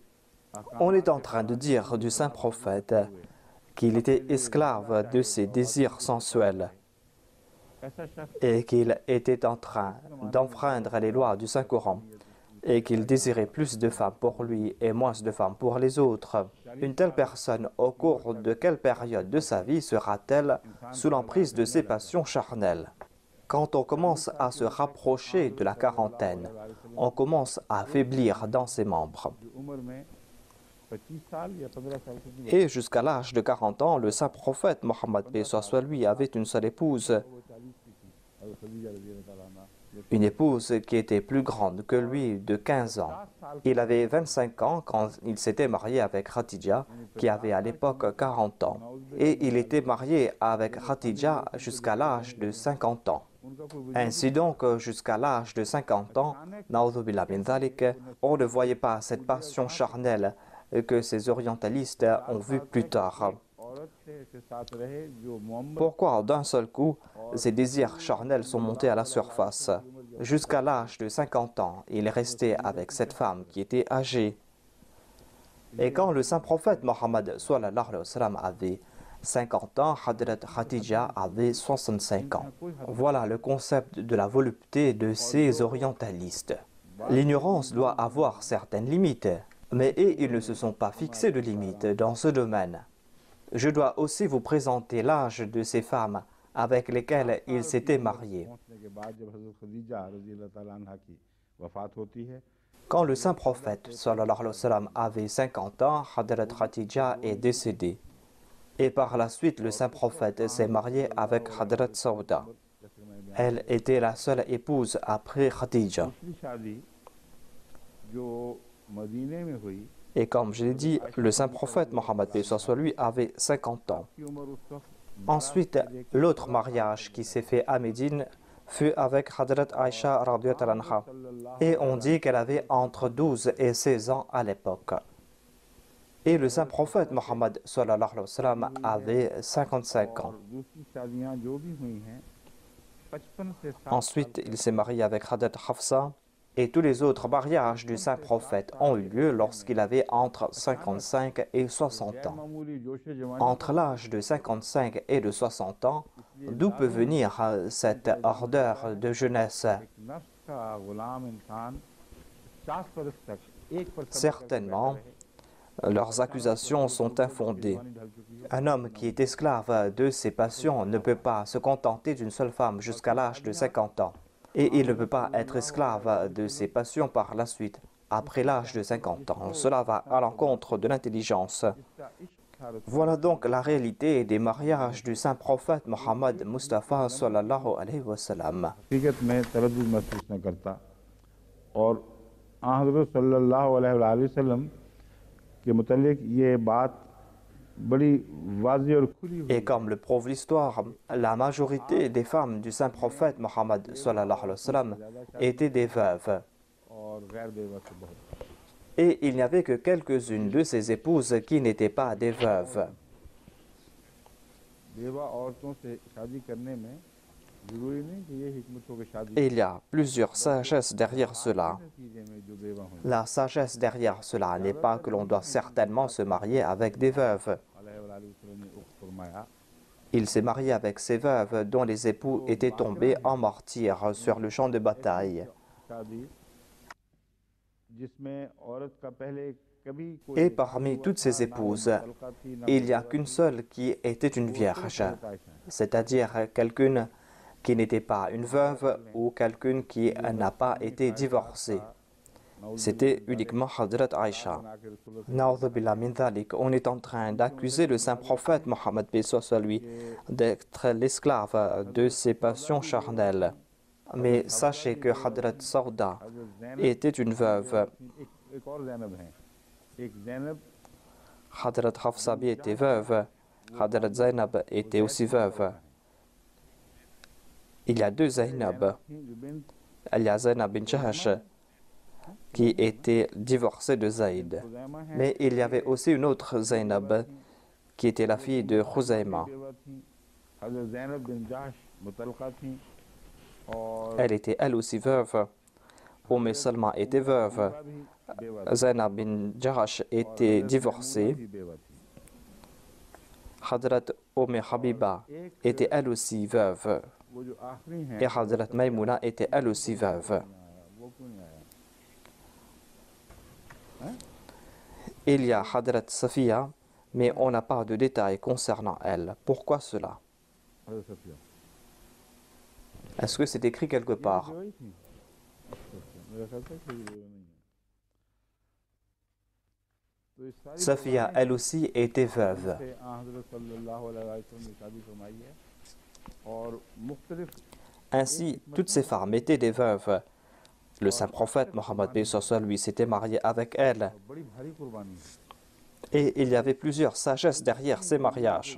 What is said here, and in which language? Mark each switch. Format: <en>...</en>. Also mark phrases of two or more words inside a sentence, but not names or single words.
<fr>On est en train de dire du saint prophète qu'il était esclave de ses désirs sensuels et qu'il était en train d'enfreindre les lois du Saint-Coran et qu'il désirait plus de femmes pour lui et moins de femmes pour les autres. Une telle personne, au cours de quelle période de sa vie sera-t-elle sous l'emprise de ses passions charnelles? Quand on commence à se rapprocher de la quarantaine, on commence à faiblir dans ses membres.</fr> <ur>25 سال یا 15 سال تک کی</ur> <fr>Et jusqu'à l'âge de 40 ans, le saint prophète Mohammed paix soit lui avait une seule épouse,</fr> <ur>وہ 40 کی تھی اور خدیجہ</ur> <ar>رضي الله تعالى عنها</ar> <fr>une épouse qui était plus grande que lui de 15 ans.</fr> <ur>50 سال</ur> <fr>Il avait 25 ans quand il s'était marié avec Khadija, qui avait à l'époque 40 ans. Et il était marié avec Khadija jusqu'à l'âge de 50 ans.</fr> <ur>ان کا کوئی وجود</ur> <fr>Ainsi donc, jusqu'à l'âge de 50 ans,</fr> <ar>نعوذ بالله من ذلك,</ar> <fr>on ne voyait pas cette passion charnelle que ces orientalistes ont vue plus tard.</fr> <ur>عورت سے کے ساتھ رہے جو محمد</ur> <fr>Pourquoi d'un seul coup, ces désirs charnels sont montés à la surface? Jusqu'à l'âge de 50 ans, il est resté avec cette femme qui était âgée. Et quand le saint prophète Mohammed</fr> <ar>صلى الله عليه وسلم</ar> <fr>avait 50 ans, Hadrat Khadija avait 65 ans. Voilà le concept de la volupté de ces orientalistes. L'ignorance doit avoir certaines limites, mais ils ne se sont pas fixés de limites dans ce domaine. Je dois aussi vous présenter l'âge de ces femmes avec lesquelles il s'était marié.</fr> <ur>پہنچنے کے بعد جب حضرت خدیجہ</ur> <ar>رضي الله تعالى عنها</ar> <ur>کی وفات ہوتی ہے</ur> <fr>Quand le saint prophète</fr> <ar>صلى الله عليه وسلم</ar> <fr>avait 50 ans, Hadrat Khadija est décédée. Et par la suite, le saint prophète s'est marié avec Hadrat Sauda.</fr> <ur>جیسے میں بیان</ur> <fr>Elle était la seule épouse après Khadija.</fr> <ur>دوسری شادی جو مدینے میں ہوئی</ur> <fr>Et comme je l'ai dit, le saint prophète Mohammed paix soit sur lui avait 50 ans.</fr> <ur>کی عمر اس وقت</ur> <fr>Ensuite, l'autre mariage qui s'est fait à Médine fut avec Hadrat Aisha</fr> <ar>رضي الله عنها.</ar> <fr>Et on dit qu'elle avait entre 12 et 16 ans à l'époque. Et le saint prophète Mohammed</fr> <ar>صلى الله عليه وسلم</ar> <fr>avait 55 ans.</fr> <ur>اور دوسری شادیاں جو بھی ہوئی ہیں 55 سے 60</ur> <fr>Ensuite, il s'est marié avec Hadrat Hafsa. Et tous les autres mariages du saint prophète ont eu lieu lorsqu'il avait entre 55 et 60 ans.</fr> <ur>معمولی جوش جوانی</ur> <fr>Entre l'âge de 55 et de 60 ans, d'où peut venir cette ardeur de jeunesse?</fr> <ur>ایک نفس کا غلام انسان 50 ورش تک ایک پر</ur> <fr>Certainement, leurs accusations sont infondées. Un homme qui est esclave de ses passions ne peut pas se contenter d'une seule femme jusqu'à l'âge de 50 ans. Et il ne peut pas être esclave de ses passions par la suite, après l'âge de 50 ans. Cela va à l'encontre de l'intelligence. Voilà donc la réalité des mariages du saint prophète Mohammed Mustafa</fr> <ar>صلى الله عليه وسلم.</ar> <ur>حقیقت میں تردد محسوس نہ کرتا اور حضرت</ur> <ar>صلى الله عليه وسلم</ar> <ur>کے متعلق یہ بات بڑی واضح اور کھلی ہوئی</ur> <fr>Et comme le prouve l'histoire, la majorité des femmes du saint prophète Mohammed</fr> <ar>صلى الله عليه وسلم</ar> <fr>étaient des veuves.</fr> <ur>اور غیر بیوہ سے بہت</ur> <fr>Et il n'y avait que quelques-unes de ses épouses qui n'étaient pas des veuves.</fr> <ur>بیوہ عورتوں سے شادی کرنے میں ضروری نہیں کہ یہ حکمت ہو کہ شادی</ur> <fr>Et il y a plusieurs sagesses derrière cela.</fr> <ur>نتیجے میں جو بیوہ ہوئی</ur> <fr>La sagesse derrière cela n'est pas que l'on doit certainement se marier avec des veuves.</fr> <ar>عليه وسلم</ar> <ur>نے اکت فرمایا</ur> <fr>Il s'est marié avec ces veuves dont les époux étaient tombés en martyrs sur le champ de bataille.</fr> <ur>شادی جس میں عورت کا پہلے کبھی کوئی</ur> <fr>Et parmi toutes ces épouses, il n'y a qu'une seule qui était une vierge, c'est-à-dire quelqu'une qui n'était pas une veuve ou quelqu'une qui n'a pas été divorcée. C'était uniquement Hadrat Aisha.</fr> <ar>نعوذ بالله من ذلك.</ar> <fr>On est en train d'accuser le saint prophète Mohammed paix soit sur lui d'être l'esclave de ses passions charnelles. Mais sachez que Hadrat Sauda était une veuve.</fr> <ur>ایک اور زینب ہیں ایک زینب</ur> <fr>Hadrat Hafsabi était veuve. Hadrat Zainab était aussi veuve. Il y a deux Zainab.</fr> <ur>تھی جو بن</ur> <fr>Il y a Zainab bin Jahash qui était divorcée de Zaïd.</fr> <ur>خزیمہ ہیں</ur> <fr>Mais il y avait aussi une autre Zainab qui était la fille de Khuzayma.</fr> <ur>بیوہ تھی حضرت زینب بن جحش مطلقہ تھی اور</ur> <fr>Elle était elle aussi veuve. Salma était veuve.</fr> <ur>بھی بیوہ</ur> <fr>Zainab bin Jahash était divorcée.</fr> <ur>بھی بیوہ تھی</ur> <fr>Hadrat Habiba était elle aussi veuve.</fr> <ur>وہ جو آخری ہیں</ur> <fr>Et Hadrat Maimouna était elle aussi veuve.</fr> <ur>وہ کیوں نہیں آیا</ur> <fr>Il y a Hadrat Safiya, mais on n'a pas de détails concernant elle. Pourquoi cela?</fr> <ur>حضرت صفیہ</ur> <fr>Est-ce que c'est écrit quelque part?</fr> <ur>بیوہ ہی تھی اچھا، میرا خیال تھا کہ یہ بیوہ نہیں ہے</ur> <fr>Safia, elle aussi, était veuve. Ainsi, toutes ces femmes étaient des veuves. Le saint prophète Mohammed lui s'était marié avec elles. Et il y avait plusieurs sagesses derrière ces mariages.</fr>